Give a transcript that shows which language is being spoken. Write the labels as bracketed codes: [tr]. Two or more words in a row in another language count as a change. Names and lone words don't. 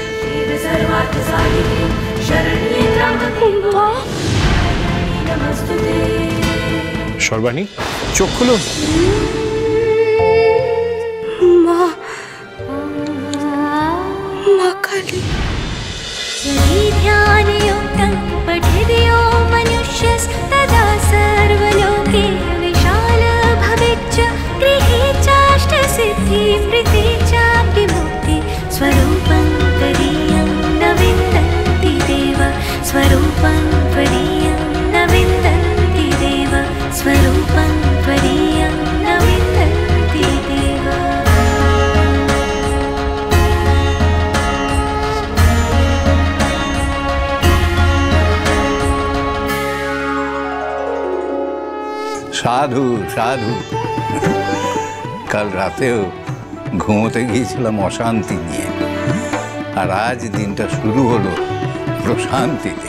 [bn] সর্বাণী, চোখ খুলো। মা, মা কালী। [sa] ध्यानयुक्तं पठितो मनुष्यस्तदा सर्वलोके विशाल भवेच्च गृहे चाष्टसिद्धि प्रीति चापि मुक्ति स्वरूपं त्वदीयं न विन्दन्ति देव स्वरूपं त्वदीयं न विन्दन्ति देव स्वरूपं त्वदीयं न विन्दन्ति देव। [bn] সাধু সাধু। কাল রাতেও ঘুমোতে গিয়েছিলাম অশান্তি নিয়ে, আর আজ দিনটা শুরু হলো প্রশান্তিতে।